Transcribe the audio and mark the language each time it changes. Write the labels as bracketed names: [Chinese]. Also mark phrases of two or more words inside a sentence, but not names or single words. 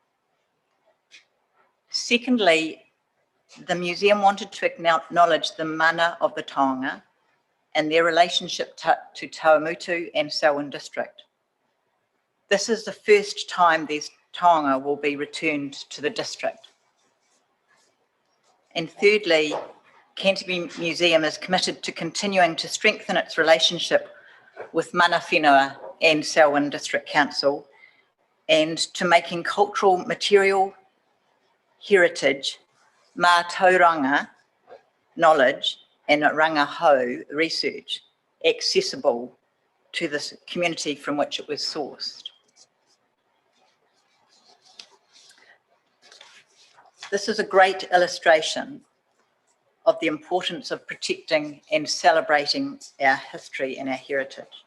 [English] Secondly, the museum wanted to acknowledge the mana of the taonga and their relationship to Tauamutu and Selwyn district. This is the first time these taonga will be returned to the district. And thirdly, Canterbury Museum is committed to continuing to strengthen its relationship with [Māori] mana whenua [English] and Selwyn District Council, and to making cultural material heritage, [Māori] mā tauranga [English] knowledge and rangahau research accessible to the community from which it was sourced. This is a great illustration of the importance of protecting and celebrating our history and our heritage.